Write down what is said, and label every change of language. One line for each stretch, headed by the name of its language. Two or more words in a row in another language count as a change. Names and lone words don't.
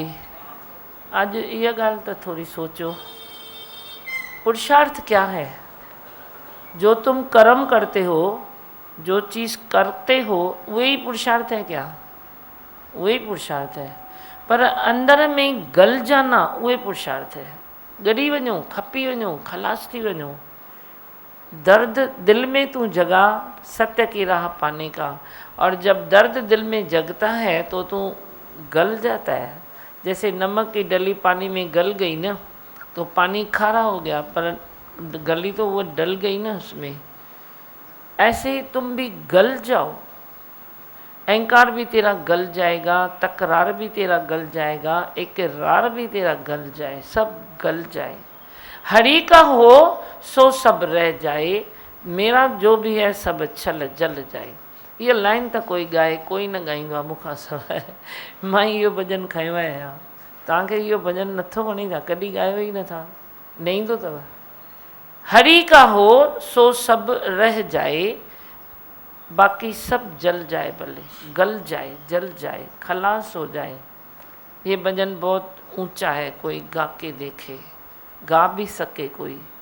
Hindi: आज ये गाल तो थोड़ी सोचो, पुरुषार्थ क्या है? जो तुम कर्म करते हो, जो चीज़ करते हो, वही पुरुषार्थ है क्या? वही पुरुषार्थ है। पर अंदर में गल जाना उहे पुरुषार्थ है।
Sindhi: गड़ी वञो, खपी वञो, खलास थी वञो।
Hindi: दर्द दिल में तू जगा सत्य की राह पाने का, और जब दर्द दिल में जगता है तो तू गल जाता है। जैसे नमक की डली पानी में गल गई ना, तो पानी खारा हो गया, पर गली तो वो डल गई ना उसमें। ऐसे ही तुम भी गल जाओ। अहंकार भी तेरा गल जाएगा, तकरार भी तेरा गल जाएगा, इकरार भी तेरा गल जाए, सब गल जाए। हरि का हो सो सब रह जाए, मेरा जो भी है सब छल जल जाए। ये लाइन तो कोई गाए,
Sindhi: कोई न गाईंदो आहे मूंखां सवाइ। मां इहो भॼन खयो आहे। तव्हांखे इहो भॼन नथो वणे छा? कॾहिं ॻायो ई नथा? न ईंदो अथव?
Hindi: हरि का हो सो सब रह जाए, बाकी सब जल जाए, भले गल जाए, जल जाए, खलास हो जाए। ये भजन बहुत ऊंचा है, कोई गा के देखे, गा भी सके कोई।